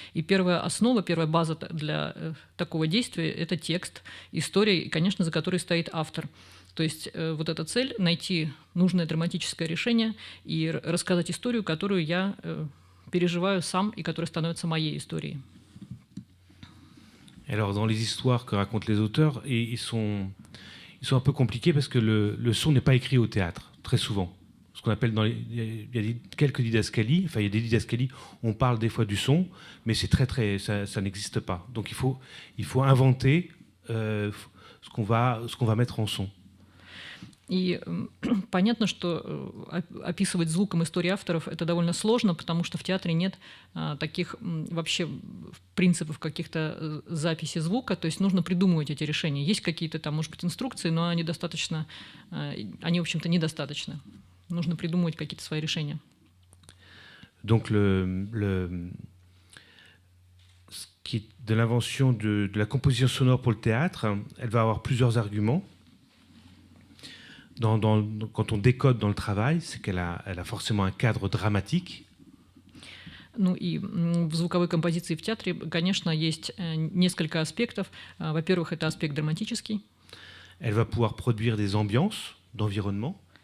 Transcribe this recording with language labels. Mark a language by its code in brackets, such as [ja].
[ru] И первая основа, первая база для такого действия – это текст, история, конечно, за которой стоит автор. То есть вот эта цель – найти нужное драматическое решение и рассказать историю, которую я переживаю сам и которая становится моей историей. [fr] Alors, dans les histoires que racontent les auteurs, ils sont un peu compliqués parce que le son n'est pas écrit au théâtre, très souvent. Ce qu'on appelle il y a quelques didascalies, enfin il y a des didascalies, on parle des fois du son, mais c'est ça n'existe pas. Donc il faut inventer ce qu'on va mettre en son. [ru] И понятно, что описывать звуком истории авторов это довольно сложно, потому что в театре нет таких вообще принципов каких-то записи звука, то есть нужно придумывать эти решения. Есть какие-то там, может быть, инструкции, но они, в общем-то, недостаточны. Нужно придумывать какие-то свои решения. [fr] Donc ce qui est de l'invention de la composition sonore pour le théâtre, elle va avoir plusieurs arguments. Quand on décode dans le travail, c'est qu'elle a forcément un cadre dramatique. [ru] Ну и в звуковой композиции в театре, конечно, есть несколько аспектов. Во-первых, это аспект драматический. [fr] Elle va pouvoir produire des ambiances d'environnement.